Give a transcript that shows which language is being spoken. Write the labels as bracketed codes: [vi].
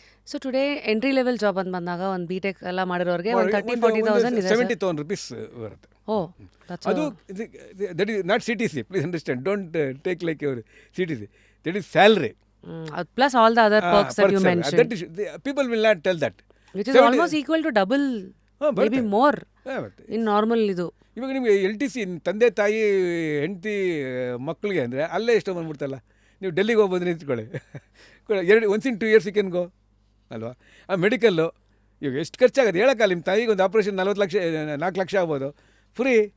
[en] so today entry level job [kn] ಅಂತ ಬಂದಾಗ ಒಂದು BTech ಎಲ್ಲ ಮಾಡಿರೋರಿಗೆ ಒಂದು 30,000-40,000 ಇದೆ. [en] 70,000 rupees [kn] ಬರುತ್ತೆ. ಅದು [en] That is not CTC, please understand, don't take like your CTC, that is salary plus all the other perks that you mentioned. People will not tell that. Which is almost equal to double, maybe more in normal ಇದು. [kn] ಇವಾಗ ನಿಮಗೆ LTC ತಂದೆ ತಾಯಿ ಹೆಂಡತಿ ಮಕ್ಕಳಿಗೆ ಅಂದರೆ ಅಲ್ಲೇ ಎಷ್ಟೋ ಬಂದ್ಬಿಡ್ತಲ್ಲ. ನೀವು ಡೆಲ್ಲಿಗೆ ಹೋಗಿ ಬಂದು ನಿಂತ್ಕೊಳ್ಳಿ, [en] 1 in 2 years you can go [kn] ಅಲ್ವಾ. ಆ ಮೆಡಿಕಲ್ಲು ಇವಾಗ ಎಷ್ಟು ಖರ್ಚಾಗುತ್ತೆ ಹೇಳೋಕ್ಕಲ್ಲ. ನಿಮ್ಮ ತಾಯಿಗೆ ಒಂದು ಆಪ್ರೇಷನ್ 40 ಲಕ್ಷ 4 ಲಕ್ಷ ಆಗ್ಬೋದು, ಫ್ರೀ.